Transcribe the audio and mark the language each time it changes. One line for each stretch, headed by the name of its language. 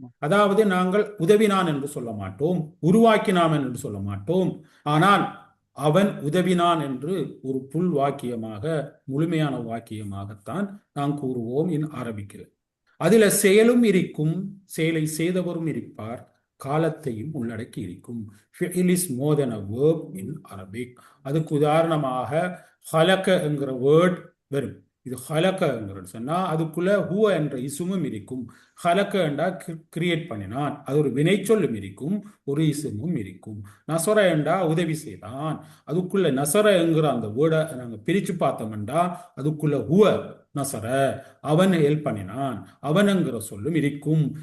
Tamil: அதாவது நாங்கள் உதவினான் என்று சொல்ல மாட்டோம், உருவாக்கினான் என்று சொல்ல மாட்டோம். ஆனால் அவன் உதவினான் என்று ஒரு புல் வாக்கியமாக, முழுமையான வாக்கியமாகத்தான் நாம் கூறுவோம் இன் அரபிக்கில். அதுல செயலும் இருக்கும், செயலை செய்தவரும் இருப்பார், காலத்தையும் உள்ளடக்கி இருக்கும்.
English: Fi'l is more than a verb in Arabic.
Tamil: அதுக்கு உதாரணமாக ஹலக என்கிற வேர்ட் வரும். இது ஹலகங்கிறது சொன்னா அதுக்குள்ள ஹுவ என்ற இசுமும் இருக்கும். ஹலக என்றா கிரியேட் பண்ணினான், அது ஒரு வினைச்சொல்லும் இருக்கும், ஒரு இசுமும் இருக்கும். நசர என்றா உதவி செய்தான், அதுக்குள்ள நசர என்கிற அந்த வேர்டை நாங்க பிரிச்சு பார்த்தோம்டா அதுக்குள்ள ஹுவ நசர, அவன் ஹெல்ப் பண்ணினான், அவனுங்கிற சொல்லும் இருக்கும்.